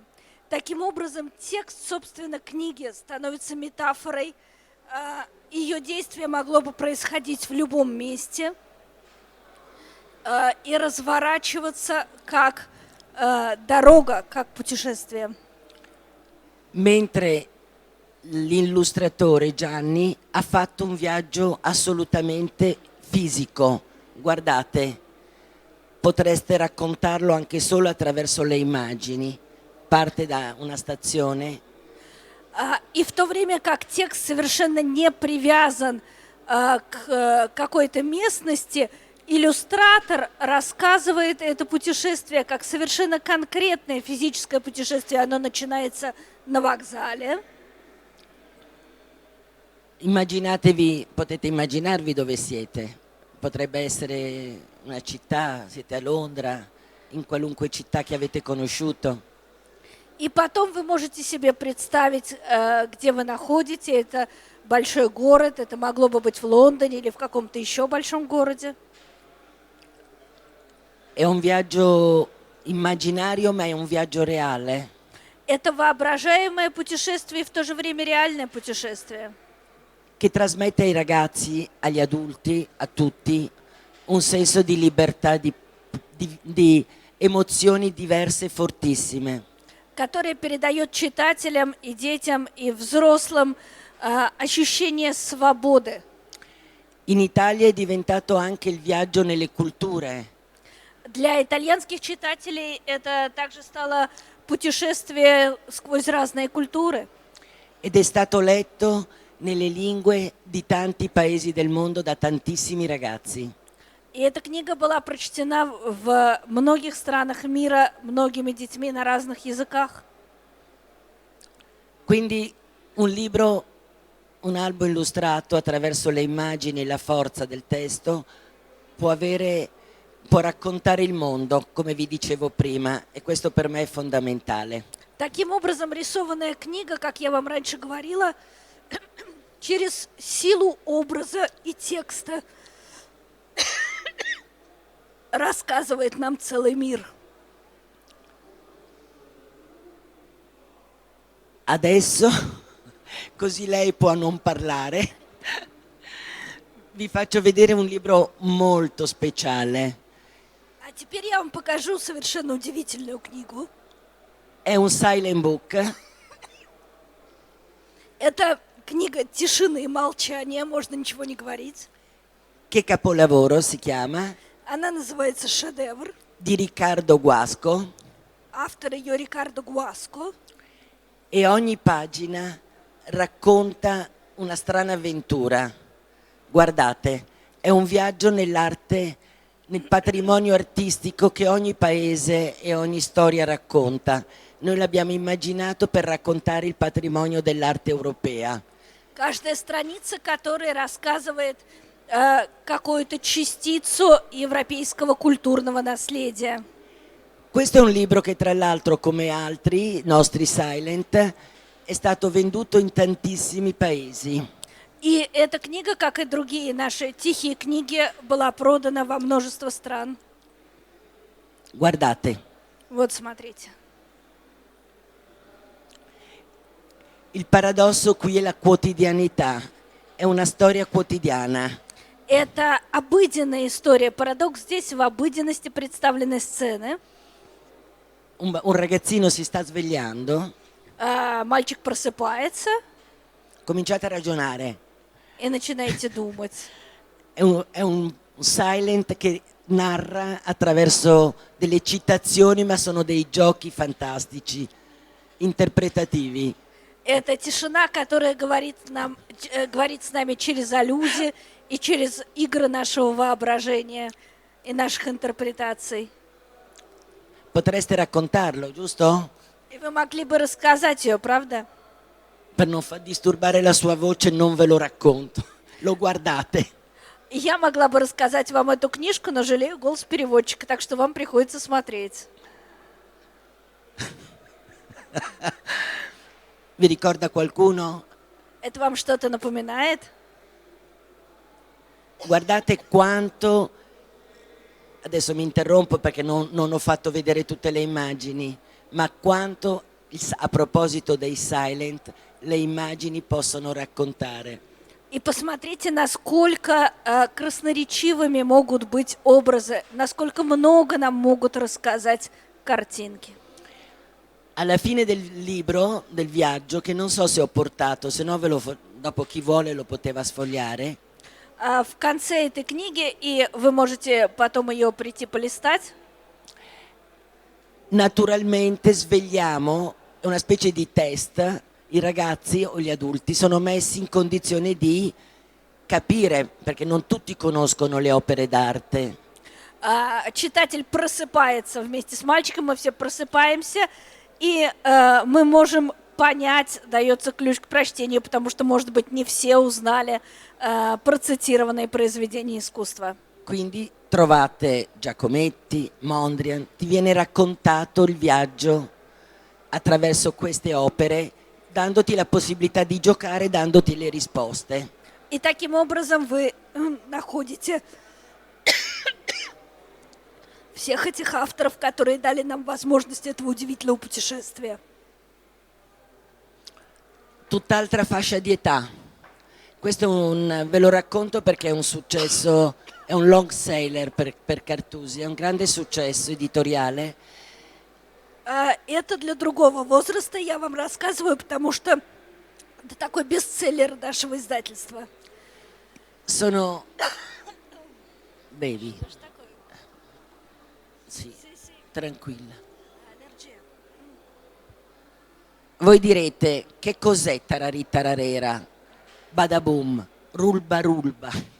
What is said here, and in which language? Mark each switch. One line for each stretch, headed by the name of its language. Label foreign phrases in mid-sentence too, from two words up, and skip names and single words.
Russian: Таким образом, текст, собственно, книги становится метафорой. Ее действие могло бы происходить в любом месте и разворачиваться как дорога, как путешествие.
Italian: Mentre l'illustratore Gianni ha fatto un viaggio assolutamente fisico. Guardate, potreste raccontarlo anche solo attraverso le immagini. Parte da una stazione.
Russian: И в то время как текст совершенно не привязан к какой-то местности, иллюстратор рассказывает это путешествие как совершенно конкретное физическое путешествие. Оно начинается на вокзале.
Italian: Potete immaginarvi dove siete. Potrebbe essere una città, siete a Londra, in qualunque città che avete conosciuto.
Russian: И потом вы можете себе представить, где вы находитесь. Это большой город, это могло бы быть в Лондоне или в каком-то еще большом городе.
Italian: È un viaggio immaginario, ma è un viaggio reale.
Russian: Это воображаемое путешествие и в то же время реальное путешествие,
Italian: che trasmette ai ragazzi, agli adulti, a tutti, un senso di libertà, di emozioni diverse e fortissime.
Russian: которое передает читателям и детям и взрослым ощущение свободы.
Italian: In Italia è diventato anche il viaggio nelle culture.
Russian: Для итальянских читателей это также стало путешествие сквозь разные культуры.
Italian: Ed è stato letto nelle lingue di tanti paesi del mondo da tantissimi ragazzi.
Russian: И эта книга была прочтена в многих странах мира многими детьми на разных языках.
Italian: Quindi un libro, un albo illustrato attraverso le immagini e la forza del testo può raccontare il mondo, come vi dicevo prima, e questo per me è fondamentale.
Russian: Таким образом, рисованная книга, как я вам раньше говорила, через силу образа и текста рассказывает нам целый мир.
Italian: Adesso, così lei può non parlare, vi faccio vedere un libro molto speciale.
Russian: А теперь я вам покажу совершенно удивительную книгу.
Italian: È un
English: silent book
Russian: Это книга тишины и молчания, можно ничего не говорить.
Italian: che Capolavoro si chiama,
Russian: Она называется «Шедевр».
Italian: di Riccardo Guasco,
Russian: Автор ее Рикардо Гуаско.
Italian: e ogni pagina racconta una strana avventura. Guardate, è un viaggio nell'arte, nel patrimonio artistico che ogni paese e ogni storia racconta. Noi l'abbiamo immaginato per raccontare il patrimonio dell'arte europea.
Russian: Каждая страница, которая рассказывает какую-то частицу европейского культурного наследия.
Italian: Questo è un libro che tra l'altro, come altri, nostri silent, è stato venduto in tantissimi paesi.
Russian: И эта книга, как и другие наши тихие книги, была продана во множество стран.
Italian: Guardate,
Russian: Вот смотрите.
Italian: il paradosso qui è la quotidianità, è una storia quotidiana.
Russian: Это обыденная история. Парадокс здесь в обыденности представленной сцены.
Italian: Un ragazzino si sta svegliando,
Russian: Мальчик просыпается
Italian: cominciate a ragionare.
Russian: и начинаете думать.
Italian: È un silent che narra attraverso delle citazioni, ma sono dei giochi fantastici, interpretativi.
Russian: Это тишина, которая говорит с нами через аллюзии и через игры нашего воображения и наших интерпретаций.
Italian: Potreste raccontarlo, giusto?
Russian: И вы могли бы рассказать ее, правда?
Italian: Per non far disturbare la sua voce non ve lo racconto, lo guardate.
Russian: И я могла бы рассказать вам эту книжку, но жалею голос переводчика, так что вам приходится смотреть.
Italian: Vi ricorda qualcuno?
Russian: Это вам что-то напоминает?
Italian: Guardate quanto, adesso mi interrompo perché non ho fatto vedere tutte le immagini, ma quanto, a proposito dei silent, le immagini possono raccontare.
Russian: И посмотрите, насколько красноречивыми могут быть образы, насколько много нам могут рассказать картинки.
Italian: Alla fine del libro, del viaggio, che non so se ho portato, se no dopo chi vuole lo poteva sfogliare,
Russian: В конце этой книги, и вы можете потом ее прийти полистать,
Italian: naturalmente svegliamo, è una specie di test, i ragazzi o gli adulti sono messi in condizione di capire, perché non tutti conoscono le opere d'arte.
Russian: читатель просыпается вместе с мальчиком, мы все просыпаемся, и мы можем понять, дается ключ к прочтению, потому что, может быть, не все узнали процитированные произведения искусства.
Italian: Quindi trovate Giacometti, Mondrian, ti viene raccontato il viaggio attraverso queste opere, dandoti la possibilità di giocare, dandoti le risposte.
Russian: И таким образом вы находите всех этих авторов, которые дали нам возможность этого удивительного путешествия.
Italian: tutt'altra fascia di età. Ve lo racconto perché è un successo, è un
English: long seller
Italian: per Cartusi, è un grande successo editoriale.
Russian: Это для другого возраста я вам рассказываю, потому что это такой бестселлер нашего издательства.
Italian: Sono... Bevi. Sì, tranquilla. Voi direte, che cos'è tararì tararera? Badaboom, rulba rulba.